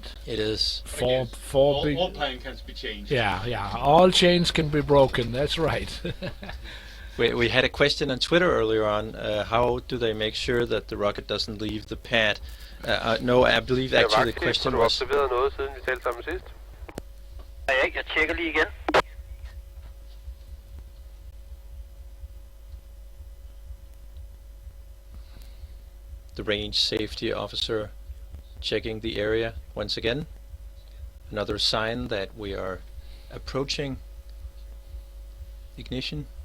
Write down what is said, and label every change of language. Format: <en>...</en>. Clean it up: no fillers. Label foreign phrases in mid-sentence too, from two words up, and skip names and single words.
<en>It is. Four big. All plan can be changed. Yeah. All chains can be broken. That's right. We had a question on Twitter earlier on. How do they make sure that the rocket doesn't leave the pad? No, I believe actually the question was.</en> <da>Har du observeret noget siden vi talte sammen sidst? Ja, jeg tjekker lige igen.</da> <en>The range safety officer checking the area once again. Another sign that we are approaching ignition.</en>